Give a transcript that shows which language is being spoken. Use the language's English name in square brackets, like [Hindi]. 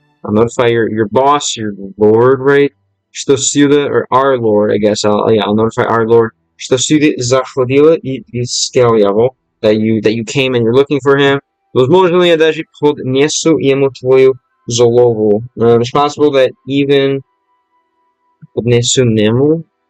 [English] I'll notify your boss, your lord, right? [Russian] Что сюда, [English] or our lord, I guess. I'll notify our lord. [Russian] Что сюда заходила и искал его. [English] That you came and you're looking for him. [Russian] Возможно ли я даже поднесу ему твою голову? [English] It's possible that even [Russian] поднесу нему.